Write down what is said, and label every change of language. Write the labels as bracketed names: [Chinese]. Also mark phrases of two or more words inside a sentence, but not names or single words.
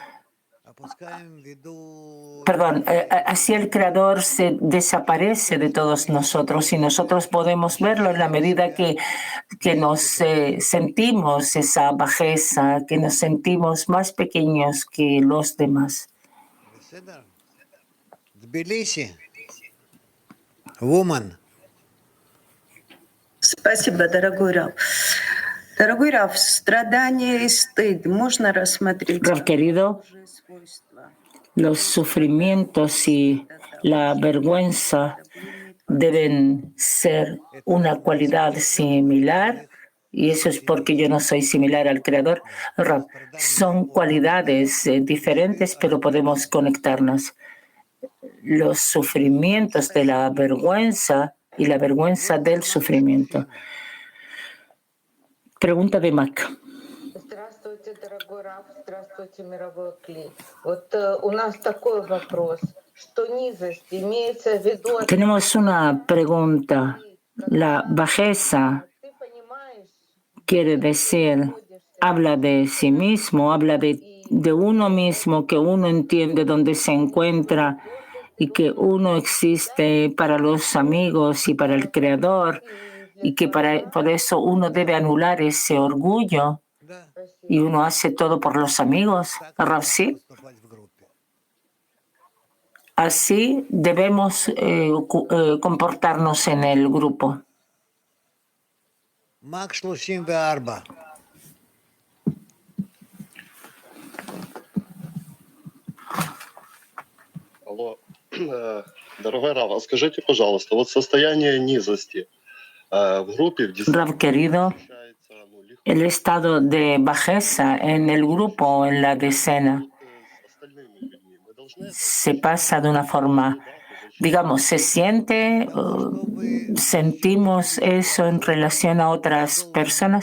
[Spanish] Perdón, así el Creador se desaparece de todos nosotros y nosotros podemos verlo en la medida que nos sentimos esa bajeza, que nos sentimos más pequeños que los demás. [Russian] Тбилиси, woman. Спасибо, дорогой Рав. Дорогой Рав, страдания и стыд можно рассмотреть [Spanish] Rab querido, [Russian] как свойства? [Spanish] los sufrimientos y la vergüenza deben ser una cualidad similar, y eso es porque yo no soy similar al Creador. Rab, son cualidades diferentes, pero podemos conectarnos. Los sufrimientos de la vergüenza y la vergüenza del sufrimiento. Pregunta de Mac. [Russian] Здравствуйте, дорогой Раф, здравствуйте, мировой Кли. Вот у нас такой вопрос, что низость имеется в виду... [Spanish] Tenemos una pregunta. La bajeza quiere decir, habla de sí mismo, habla de uno mismo, que uno entiende dónde se encuentra y que uno existe para los amigos y para el Creador y que por eso uno debe anular ese orgullo y uno hace todo por los amigos. Rav, sí. Así debemos comportarnos en el grupo. Max 34. [Russian] Алло, дорогой Рав, скажите, пожалуйста, вот состояние низости в группе, в [Spanish] Rav querido, el estado de bajeza en el grupo, en la decena, se pasa de una forma, digamos, se siente, sentimos eso en relación a otras personas.